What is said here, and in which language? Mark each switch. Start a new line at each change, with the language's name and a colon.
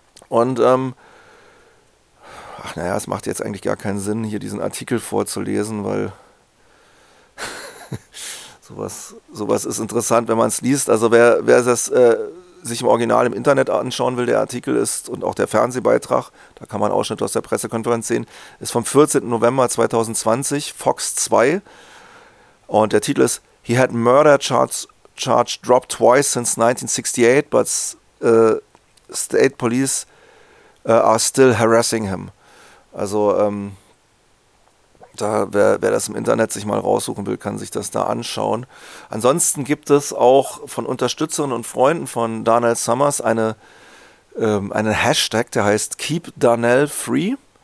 German: Und es macht jetzt eigentlich gar keinen Sinn, hier diesen Artikel vorzulesen, weil sowas ist interessant, wenn man es liest. Also wer das sich im Original im Internet anschauen will, der Artikel ist und auch der Fernsehbeitrag, da kann man Ausschnitte aus der Pressekonferenz sehen, ist vom 14. November 2020, Fox 2. Und der Titel ist
English: He had murder charge dropped twice since 1968, but state police are still harassing him.
German: Also wer das im Internet sich mal raussuchen will, kann sich das da anschauen. Ansonsten gibt es auch von Unterstützerinnen und Freunden von Donald Summers einen Hashtag, der heißt Keep Donald Free.